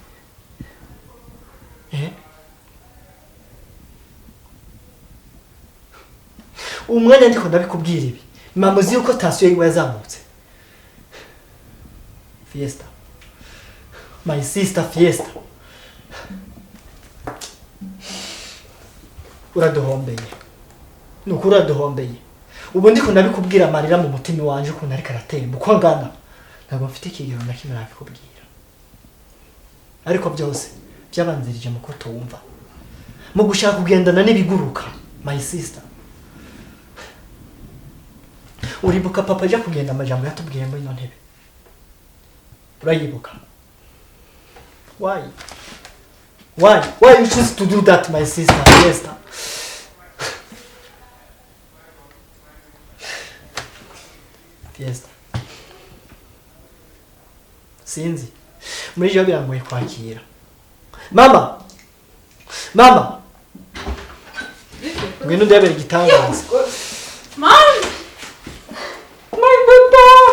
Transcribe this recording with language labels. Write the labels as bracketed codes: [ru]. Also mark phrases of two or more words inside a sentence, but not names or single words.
[rn] umwanya ndiko ndabikubwira ibi mama uzi yuko tasiyo yiwe yazamutse fiesta [en] my sister [rn] fiesta uraduhombeye nuko uraduhombeye ubu ndiko ndabikubwira amarira mu mutima wanje ukuntu ariko aratemba uko ngana ntabwo mfite ikigero na kimwe nabikubwira ariko byose byabanzirije mu ko tuwumva mu gushaka kugendana n'ibiguruka [en] my sister [rn] uribuka papa aje kugenda amajambo yatubwiye muri ino ntebe urayibuka [en] why you choose to do that my sister [rn] fiesta fiesta sinzi muri byo birangoye kwakira mama ngwino ndebera igitangaza [en] Mom! My papa!